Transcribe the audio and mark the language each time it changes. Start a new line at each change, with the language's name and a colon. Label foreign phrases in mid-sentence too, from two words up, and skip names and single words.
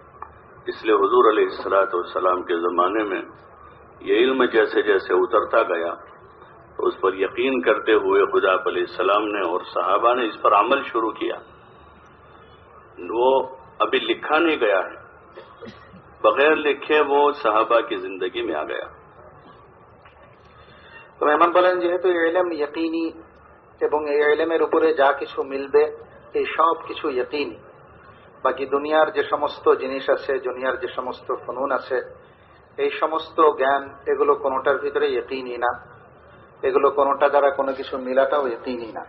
Urdu: اس لیے حضور
Arabic: علیہ الصلوۃ والسلام
Urdu: کے زمانے میں یہ علم جیسے جیسے اترتا گیا تو اس پر یقین کرتے ہوئے خدا
Arabic: علیہ السلام
Urdu: نے اور صحابہ نے اس پر عمل شروع کیا. وہ ابھی لکھا نہیں گیا ہے، بغیر لکھے وہ صحابہ کی زندگی میں آ گیا.
Bangla: তো মেহমান বলেন যেহেতু এই ইলম ইয়কিনী এবং এই ইলমের উপরে যা কিছু মিলবে এই সব কিছু ইয়কিনী, বাকি দুনিয়ার যে সমস্ত জিনিস আছে, দুনিয়ার যে সমস্ত ফনুন আছে, এই সমস্ত জ্ঞান, এগুলো কোনোটার ভিতরে ইয়কিনী না, এগুলো কোনোটা দ্বারা কোনো কিছু মিলাটাও ইয়কিনী না।